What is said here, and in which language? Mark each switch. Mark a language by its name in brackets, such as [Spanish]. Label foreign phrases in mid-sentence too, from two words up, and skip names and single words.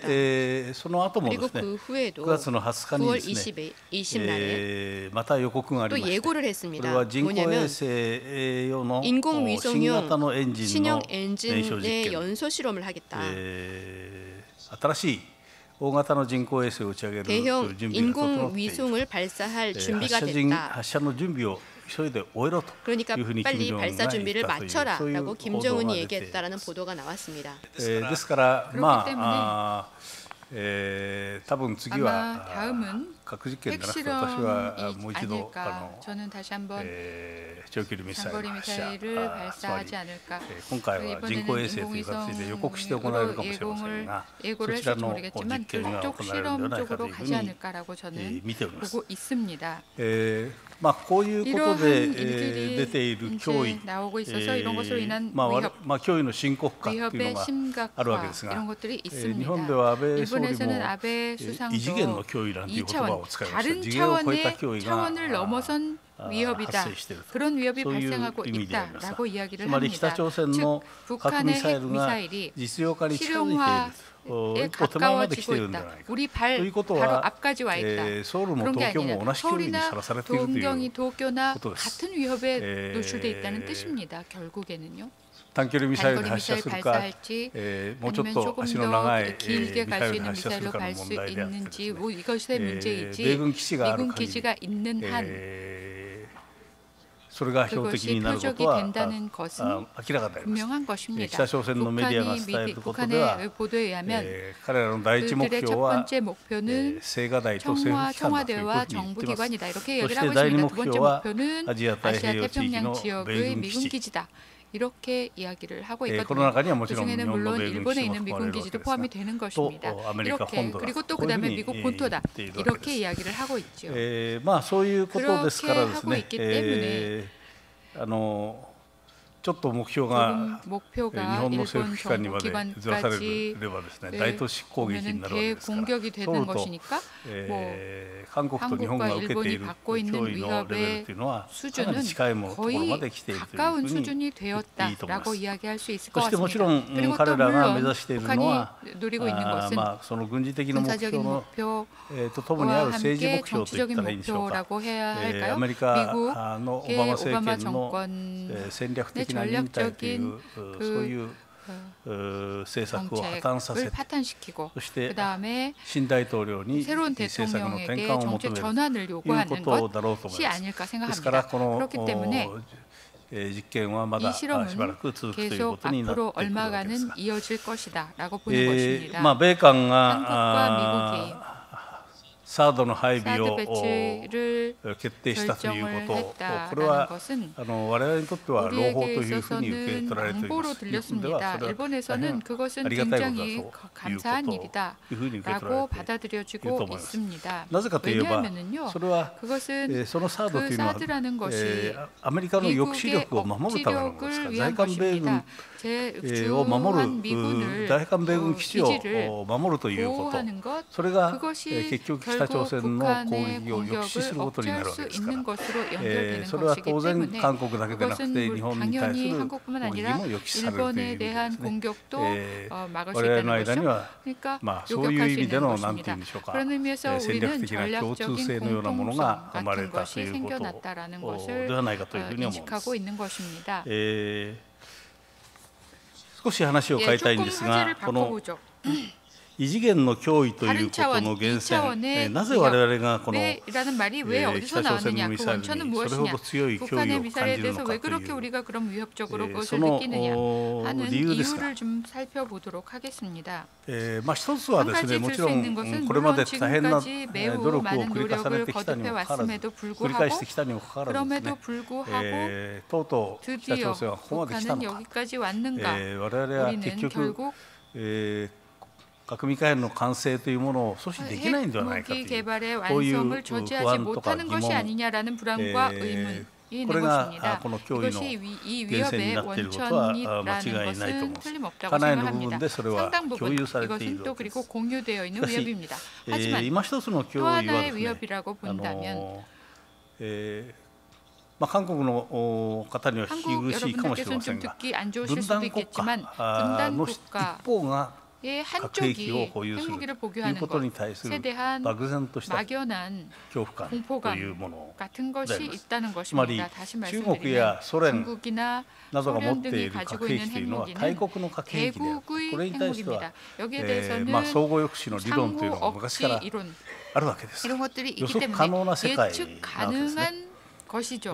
[Korean] 그리고 그 후에도 9월 20날에 또 예고를 했습니다. 뭐냐면 인공위성용 신형 엔진의 연소 실험을 하겠다. [Japanese] 大型の人工衛星を打ち上げる準備が整っている。 [Korean] 인공위성을 발사할 준비가 됐다. [Japanese] 発射の準備を急いで終えろと [Korean] 그러니까 [Japanese] いうふうに [Korean] 빨리 [Japanese] 金正恩が [Korean] 발사 [Japanese] 言った [Korean] 준비를 [Japanese] という [Korean] 마쳐라라고 [Japanese] 報 [Korean] 김정은이 [Japanese] 道が出ている。 [Korean] 얘기했다라는 보도가 나왔습니다. [Japanese] ですからまあ多分次 [Korean] 아마 [Japanese] は [Korean] 다음은 [Japanese] 核実験じゃなくて私はもう一度 [Korean] 아닐까. 저는 다시 한번 [Japanese] 長距離ミサイル [Korean] 장거리 [Japanese] の発射 [Korean] 미사일을 발사하지 않을까. [Japanese] 今回は人工衛星という形で予告して行われるかもしれませんがそ [Korean] 예고를 [Japanese] ちら [Korean] 했을지 [Japanese] の [Korean] 모르겠지만 [Japanese] 実験が [Korean] 그쪽 [Japanese] 行われるのではないかと [Korean] 실험 [Japanese] いうふう [Korean] 쪽으로 [Japanese] に [Korean] 가지 않을까라고 저는 [Japanese] 見ております。 [Korean] 보고 있습니다. [Japanese] まあこういうことで [Korean] 이러한 일들이 [Japanese] 出ている脅威 [Korean] 이제 나오고 있어서 이런 것으로 인한 [Japanese] ま [Korean] 위협, [Japanese] あ脅威の深刻化というの [Korean] 위협의 [Japanese] があるわけです [Korean] 심각화 [Japanese] が [Korean] 이런 것들이 [Japanese] 日本 [Korean] 있습니다. [Japanese] では安倍総理 [Korean] 일본에서는 [Japanese] も [Korean] 아베 [Japanese] 異次元の [Korean] 수상도 [Japanese] 脅威なんていう言葉 [Korean] 2차원 [Japanese] を使いました。 [Korean] 다른 [Japanese] 次元を超えた [Korean] 차원의 [Japanese] 脅威 [Korean] 차원을 [Japanese] が [Korean] 넘어선 위협이다. [Japanese] 発生していると [Korean] 그런 위협이 [Japanese] そういう [Korean] 발생하고 [Japanese] 意味であります。 [Korean] 있다라고 이야기를 [Japanese] つまり北 [Korean] 합니다. [Japanese] 朝鮮の [Korean] 즉 [Japanese] 核ミ [Korean] 북한의 [Japanese] サイ [Korean] 핵 [Japanese] ルが [Korean] 미사일이 [Japanese] 実用化に近づいている [Korean] 실용화에 [Japanese] 一歩手前まで来てい [Korean] 가까워지고 [Japanese] るんじゃ [Korean] 있다. [Japanese] ないか [Korean] 우리 [Japanese] と [Korean] 발 [Japanese] いうこと [Korean] 바로 [Japanese] は [Korean] 앞까지 와 있다. [Japanese] ソウルも [Korean] 그런 게 [Japanese] 東京 [Korean] 아니라 [Japanese] も同じ脅威に [Korean] 서울이나 [Japanese] さらされているという [Korean] 동경이 도쿄나 [Japanese] ことです。 [Korean] 같은 위협에 노출돼 있다는 뜻입니다. 결국에는요. [Japanese] 短距離ミサイル [Korean] 단거리 [Japanese] 発射 [Korean] 미사일 [Japanese] するか [Korean] 발사할지 [Japanese] もうちょっ [Korean] 아니면 [Japanese] と [Korean] 조금 [Japanese] 足の長 [Korean] 더 [Japanese] い [Korean] 길게 [Japanese] ミ [Korean] 갈 [Japanese] サイ [Korean] 수 [Japanese] ル [Korean] 있는 [Japanese] 発射する [Korean] 미사일로 [Japanese] かの [Korean] 갈 [Japanese] 問 [Korean] 수 [Japanese] 題であってです [Korean] 있는지 [Japanese] ね [Korean] 뭐 이것의 문제이지 [Japanese] 米軍基地がある [Korean] 미군 [Japanese] 限り [Korean] 기지가 있는 한 [Japanese] それが標的 [Korean] 그것이 [Japanese] になること [Korean] 표적이 [Japanese] は [Korean] 된다는 것은 [Japanese] 明らかであります。 [Korean] 분명한 것입니다. [Japanese] 北朝鮮のメディアが伝えることでは [Korean] 북한의 보도에 의하면 [Japanese] 彼らの第一目 [Korean] 그들의 [Japanese] 標 [Korean] 첫 [Japanese] は [Korean] 번째 목표는 [Japanese] 青瓦台と政府機関だというこ [Korean] 청와대와 [Japanese] とに言って [Korean] 정부 [Japanese] います。 [Korean] 기관이다 이렇게 [Japanese] そ [Korean] 얘기를 [Japanese] して [Korean] 하고 [Japanese] 第二 [Korean] 있습니다. [Japanese] 目 [Korean] 두 번째 [Japanese] 標は [Korean] 목표는 [Japanese] アジア太平 [Korean] 아시아 [Japanese] 洋地域 [Korean] 태평양 [Japanese] の米 [Korean] 지역의 [Japanese] 軍 [Korean] 미군 [Japanese] 基地 [Korean] 기지다. 이렇게 이야기를 하고 [Japanese] この [Korean] 있거든요. [Japanese] 中にはもちろん日 [Korean] 그중에는 [Japanese] 本の [Korean] 물론 [Japanese] 米軍基 [Korean] 일본에 [Japanese] 地も [Korean] 있는 [Japanese] 含まれ [Korean] 미군 [Japanese] るわけ [Korean] 기지도 [Japanese] ですが [Korean] 포함이 되는 [Japanese] と [Korean] 것입니다. [Japanese] アメリカ [Korean] 이렇게 [Japanese] 本土だ [Korean] 그리고 또 [Japanese] こういうふう [Korean] 그다음에 [Japanese] に [Korean] 미국 [Japanese] 言 [Korean] 본토다. [Japanese] っているわけで [Korean] 이렇게 [Japanese] す。 [Korean] 이야기를 하고 있죠. [Japanese] まあそういうことですからですね [Korean] 그렇게 하고 있기 때문에 [Japanese] ちょっと目標が [Korean] 조금 [Japanese] 日 [Korean] 목표가 [Japanese] 本の [Korean] 일본 [Japanese] 政府機関にまでずらされ [Korean] 정부기관까지 [Japanese] ればですね大都市攻撃になるわけですから [Korean] 대공격이 [Japanese] ソウ [Korean] 되는 [Japanese] ルと [Korean] 것이니까 뭐 [Japanese] 韓国と日本が受けている [Korean] 한국과 일본이 받고 있는 [Japanese] 脅威のレベルというのはかなり [Korean] 수준은 [Japanese] 近いものところま [Korean] 거의 [Japanese] で来ているというふ [Korean] 가까운 [Japanese] うに [Korean] 수준이 [Japanese] 言っていいと思いま [Korean] 되었다라고 [Japanese] す。 [Korean] 이야기할 수 있을 [Japanese] そ [Korean] 것 [Japanese] してもちろ [Korean] 같습니다. [Japanese] ん [Korean] 그리고 [Japanese] 彼 [Korean] 또 [Japanese] らが目 [Korean] 물론 [Japanese] 指しているの [Korean] 북한이 [Japanese] は [Korean] 노리고 있는 것은 [Japanese] まあその軍事的な目標 [Korean] 군사적인 [Japanese] の [Korean] 목표 [Japanese] とともにある [Korean] 와 [Japanese] 政治 [Korean] 함께 [Japanese] 目標といった [Korean] 정치적인 [Japanese] らいいんでしょうか。 [Korean] 목표라고 해야 [Japanese] ア [Korean] 할까요? [Japanese] メリカのオバマ [Korean] 미국의 [Japanese] 政 [Korean] 오바마 [Japanese] 権の [Korean] 정권의 [Japanese] 戦略的な忍耐という [Korean] 전략적인 [Japanese] そういう政策を破綻させ [Korean] 정책을 [Japanese] て [Korean] 파탄시키고 [Japanese] そして [Korean] 그다음에 [Japanese] 新大統領に [Korean] 새로운 [Japanese] 政策の転 [Korean] 대통령에게 [Japanese] 換を求 [Korean] 정책 [Japanese] める [Korean] 전환을 [Japanese] という [Korean] 요구하는 [Japanese] ことだろうと思い [Korean] 것이 [Japanese] ます。 [Korean] 아닐까 [Japanese] ですから [Korean] 생각합니다. [Japanese] この [Korean] 그렇기 때문에 [Japanese] 実験はまだ [Korean] 이 [Japanese] しばら [Korean] 실험은 [Japanese] く続くというこ [Korean] 계속 [Japanese] とになって [Korean] 앞으로 [Japanese] くるわけです [Korean] 얼마간은 [Japanese] が、 [Korean] 이어질 것이다라고 보는 것입니다. [Japanese] まあ米韓 [Korean] 한국과 [Japanese] が [Korean] 미국이 [Japanese] サードの配備 [Korean] 사드 [Japanese] を [Korean] 배치를 [Japanese] 決定したという [Korean] 결정을 [Japanese] こと、これ [Korean] 했다라는 [Japanese] は [Korean] 것은 [Japanese] 我々にとっては朗報と [Korean] 우리에게 [Japanese] いうふうに受け [Korean] 있어서는 [Japanese] 取られていま [Korean] 양보로 [Japanese] す。日本では [Korean] 들렸습니다. [Japanese] それは [Korean] 일본에서는 [Japanese] あ [Korean] 그것은 [Japanese] りがたいことだ [Korean] 굉장히 [Japanese] という [Korean] 감사한 [Japanese] こと [Korean] 일이다 [Japanese] というふうに受け取ら [Korean] 라고 [Japanese] れていると [Korean] 받아들여지고 [Japanese] 思います。 [Korean] 있습니다. [Japanese] なぜかといえば [Korean] 왜냐하면요 [Japanese] それは [Korean] 그것은 [Japanese] そのサードという [Korean] 그 [Japanese] のは [Korean] 사드라는 것이 [Japanese] アメリカの抑止 [Korean] 미국의 [Japanese] 力を守るためのものですから [Korean] 억지력을 [Japanese] 在 [Korean] 위한 [Japanese] 韓米軍 [Korean] 것입니다. 제 [Japanese] を守 [Korean] 주한 [Japanese] る [Korean] 미군을 [Japanese] 在韓米軍基地 [Korean] 기지를 [Japanese] を守るということ [Korean] 보호하는 것 [Japanese] それが [Korean] 그것이 [Japanese] 結局北朝 [Korean] 결국 [Japanese] 鮮の攻 [Korean] 북한의 [Japanese] 撃を抑止することにな [Korean] 공격을 [Japanese] るわけ [Korean] 억제할 [Japanese] で [Korean] 수 [Japanese] すから [Korean] 있는 것으로 연결되는 [Japanese] それは [Korean] 것이기 [Japanese] 当然 [Korean] 때문에 [Japanese] 韓国だけでなく [Korean] 그것은 [Japanese] て日本に対す [Korean] 당연히 [Japanese] る [Korean] 한국뿐만 [Japanese] 攻撃 [Korean] 아니라 [Japanese] も抑止されるという意 [Korean] 일본에 [Japanese] 味で [Korean] 대한 [Japanese] ですね [Korean] 공격도 막을 수 [Japanese] 我々の [Korean] 있다는 [Japanese] 間に [Korean] 것이죠. [Japanese] は [Korean] 그러니까 [Japanese] まあそういう [Korean] 요격할 [Japanese] 意 [Korean] 수 [Japanese] 味で [Korean] 있는 [Japanese] の何て言う [Korean] 것입니다. [Japanese] んでしょうか [Korean] 그런 의미에서 [Japanese] 戦略 [Korean] 우리는 [Japanese] 的な共通 [Korean] 전략적인 [Japanese] 性のようなものが生まれ [Korean] 공통성 [Japanese] た [Korean] 같은 [Japanese] という [Korean] 것이 [Japanese] こと [Korean] 생겨났다라는 것을 [Japanese] ではないかというふうに思います。 [Korean] 인식하고 있는 것입니다. [Japanese] 少し話を変えたいんですが [Korean] 조금 [Japanese] この [Korean] 바꿔보죠. [Japanese] 異次元の脅威という [Korean] 다른 [Japanese] こと [Korean] 차원, [Japanese] の源 [Korean] 2차원의 [Japanese] 泉なぜ我々がこの [Korean] 왜라는 말이 왜 어디서 [Japanese] 北朝鮮 [Korean] 나왔느냐? [Japanese] のミ [Korean] 그 [Japanese] サイル [Korean] 원천은 [Japanese] にそれほ [Korean] 무엇이냐? [Japanese] ど強い脅威 [Korean] 북한의 [Japanese] を感 [Korean] 미사일에 [Japanese] じるの [Korean] 대해서 [Japanese] か [Korean] 왜 [Japanese] という [Korean] 그렇게 우리가 그럼 위협적으로 그것을 [Japanese] その [Korean] 느끼느냐 하는 [Japanese] 理由ですが [Korean] 이유를 좀 살펴보도록 하겠습니다. [Japanese] まあ一つはですね [Korean] 한 [Japanese] も [Korean] 가지 [Japanese] ち [Korean] 들 [Japanese] ろ [Korean] 수 [Japanese] ん [Korean] 있는 것은 [Japanese] これまで [Korean] 물론 [Japanese] 大変な [Korean] 지금까지 [Japanese] 努 [Korean] 매우 [Japanese] 力を [Korean] 많은 [Japanese] 繰り返され [Korean] 노력을 [Japanese] てきたにもかかわらず [Korean] 거듭해왔음에도 [Japanese] 繰り返して [Korean] 불구하고 [Japanese] きたにもかかわらずです [Korean] 그럼에도 [Japanese] ね [Korean] 불구하고 [Japanese] とうとう北 [Korean] 드디어 [Japanese] 朝鮮はここまで来た [Korean] 북한은 [Japanese] のか [Korean] 여기까지 왔는가? [Japanese] 我々は結 [Korean] 우리는 [Japanese] 局 [Korean] 결국 [Japanese] 核ミサイルの完成というものを阻止できないんではないかとい [Korean] 핵무기 [Japanese] う [Korean] 개발의 [Japanese] こういう [Korean] 완성을 [Japanese] 不 [Korean] 저지하지 [Japanese] 安とか [Korean] 못하는 [Japanese] 疑 [Korean] 것이 [Japanese] 問 [Korean] 아니냐라는 불안과 의문이 있는 [Japanese] これが [Korean] 것입니다. [Japanese] この脅威の [Korean] 이것이 이 [Japanese] 源泉に [Korean] 위협의 [Japanese] なっていることは間 [Korean] 원천이라는 [Japanese] 違いないと思い [Korean] 것은 [Japanese] ます。 [Korean] 틀림없다고 [Japanese] かなりの部分 [Korean] 생각합니다. [Japanese] でそれは [Korean] 상당 [Japanese] 共 [Korean] 부분 [Japanese] 有されてい [Korean] 이것은 [Japanese] る [Korean] 또 [Japanese] わけで [Korean] 그리고 [Japanese] す。 [Korean] 공유되어 있는 [Japanese] しかし [Korean] 위협입니다. 하지만 [Japanese] 今一つの [Korean] 또 [Japanese] 脅威は [Korean] 하나의 [Japanese] ですね [Korean] 위협이라고 본다면 [Japanese] まあ韓国の方には聞き [Korean] 한국 [Japanese] 苦しいかもしれ [Korean] 여러분들께서는 [Japanese] ませ [Korean] 좀 [Japanese] んが [Korean] 듣기 안 [Japanese] 分 [Korean] 좋으실 수도 [Japanese] 断国家 [Korean] 있겠지만 [Japanese] の [Korean] 분단 [Japanese] 一 [Korean] 국가 [Japanese] 方が [Korean] 한쪽이 핵무기를 보유하는 것에 대한 막연한 공포감 같은 것이 있다는 것입니다. 다시 말씀드리면 중국이나 소련 등이 가지고 있는 핵무기는 대국의 핵무기입니다. 여기에 대해서는 상호 억지 이론 이런 것들이 있기 때문에 예측 가능한 것이죠.